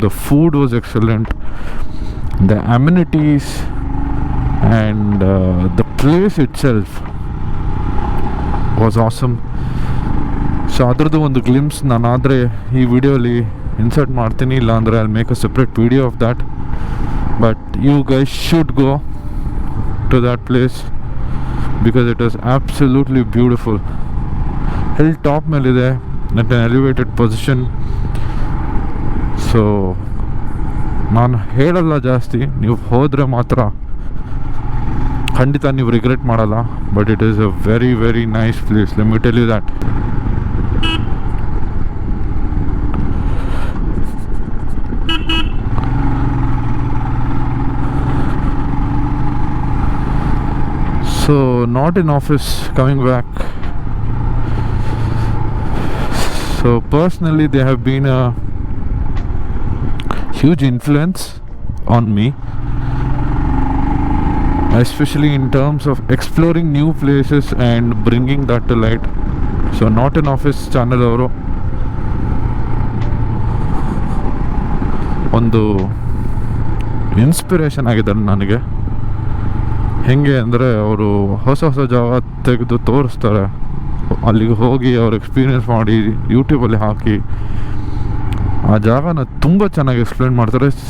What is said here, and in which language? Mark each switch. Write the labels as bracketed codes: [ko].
[en] The food was excellent, the amenities and the place itself was awesome. [kn] So ಅದರದ್ದು ಒಂದು glimpse ನಾನಾದರೆ ಈ ವಿಡಿಯೋಲಿ insert ಮಾಡ್ತೀನಿ, ಇಲ್ಲ ಅಂದರೆ [en] I make a separate video of that. But you guys should go to that place because it was absolutely beautiful. [kn] Hill top ಮೇಲಿದೆ, [en] At an elevated position. [kn] So ನಾನು ಹೇಳಲ್ಲ ಜಾಸ್ತಿ, ನೀವು ಹೋದರೆ ಮಾತ್ರ ಖಂಡಿತ ನೀವು ರಿಗ್ರೆಟ್ ಮಾಡಲ್ಲ. [en] But it is a very very nice place, let me tell you that. So not in office, coming back. So personally they have been a huge influence on me, especially in terms of exploring new places and bringing that to light. [kn] So not in office channel ಅವರು ಒಂದು inspiration ಆಗಿದ್ದಾರೆ ನನಗೆ. ಹೆಂಗೆ ಅಂದರೆ ಅವರು ಹೊಸ ಹೊಸ ಜಾಗ ತೆಗೆದು ತೋರಿಸ್ತಾರೆ, ಅಲ್ಲಿಗೆ ಹೋಗಿ ಅವ್ರು ಎಕ್ಸ್ಪೀರಿಯೆನ್ಸ್ ಮಾಡಿ ಯೂಟ್ಯೂಬಲ್ಲಿ ಹಾಕಿ ಆ ಜಾಗನ ತುಂಬ ಚೆನ್ನಾಗಿ ಎಕ್ಸ್ಪ್ಲೇನ್ ಮಾಡ್ತಾರೆ.